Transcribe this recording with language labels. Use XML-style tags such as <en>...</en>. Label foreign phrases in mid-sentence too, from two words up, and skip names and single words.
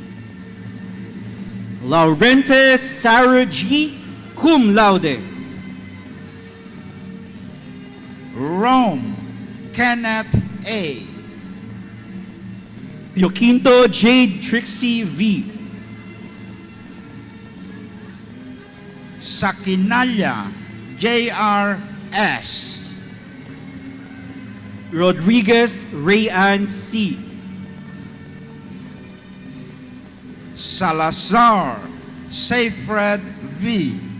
<en>Laurente Sarah G.</en> <la>Cum laude.</la> <en>Rome Kenneth A. Pioquinto Jade Trixie V. Sakinaya J.R. S. Rodriguez Rayan C. Salazar Seyfred V.</en>